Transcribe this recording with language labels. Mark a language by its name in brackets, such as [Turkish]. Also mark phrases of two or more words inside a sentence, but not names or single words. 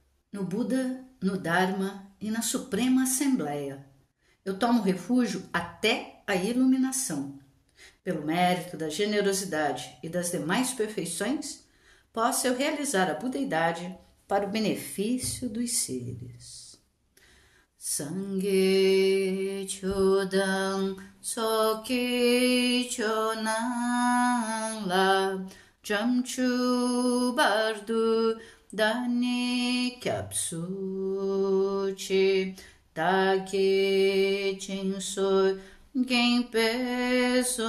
[Portuguese] No Buda, no Dharma e na Suprema Assembleia. Eu tomo refúgio até a iluminação. Pelo mérito da generosidade e das demais perfeições, possa eu realizar a budeidade para o benefício dos seres. [Tibetan] སངས་རྒྱས་ ཆོས་དང་ ཚོགས་ཀྱི་ མཆོག་རྣམས་ ལ་ བྱང་ཆུབ་ བར་དུ་ བདག་ནི་ སྐྱབས་སུ་ མཆི་ བདག་གིས་ སྦྱིན་སོགས་ བགྱིས་པའི